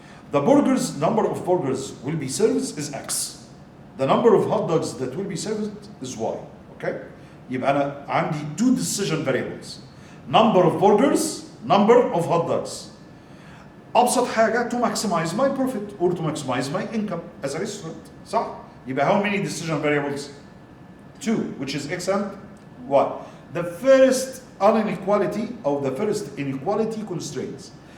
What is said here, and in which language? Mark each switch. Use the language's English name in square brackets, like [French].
[English] The number of burgers will be served is x. The number of hot dogs that will be served is y. Okay? [Arabic] يبقى أنا عندي 2 decision variables. [English] Number of burgers, number of hot dogs. [Arabic] أبسط حاجة [English] to maximize my profit or to maximize my income as a restaurant. [Arabic] صح؟ يبقى [English] how many decision variables? 2, which is x and y. The first inequality or the first inequality constraints.